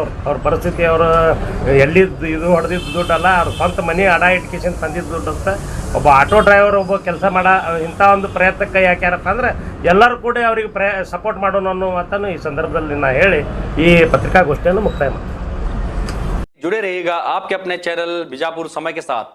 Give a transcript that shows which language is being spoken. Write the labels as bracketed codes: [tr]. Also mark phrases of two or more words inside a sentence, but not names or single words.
[kn] ಅವ್ರ ಪರಿಸ್ಥಿತಿ, ಅವರು ಎಲ್ಲಿದ್ದು ಇದು ಹೊಡೆದಿದ್ದು ದುಡ್ಡಲ್ಲ, ಅವ್ರ ಸ್ವಂತ ಮನೆ ಅಡ ಇಟ್ಕೇಶನ್ ತಂದಿದ್ದು ದುಡ್ಡು ಅಂತ. ಒಬ್ಬ [en] auto driver, [kn] ಒಬ್ಬ ಕೆಲಸ ಇಂಥ ಒಂದು ಪ್ರಯತ್ನಕ್ಕೆ ಯಾಕ್ಯಾರಪ್ಪ ಅಂದ್ರೆ ಎಲ್ಲರೂ ಕೂಡ ಅವ್ರಿಗೆ ಸಪೋರ್ಟ್ ಮಾಡೋಣ ಅನ್ನೋ ಮಾತನ್ನು ಈ ಸಂದರ್ಭದಲ್ಲಿ ನಾನು ಹೇಳಿ ಈ ಪತ್ರಿಕಾಗೋಷ್ಠಿಯನ್ನು ಮುಕ್ತಾಯ ಮಾಡ್ತೀನಿ. [hi] जुड़े रहिएगा आपके अपने चैनल बीजापुर समय के साथ।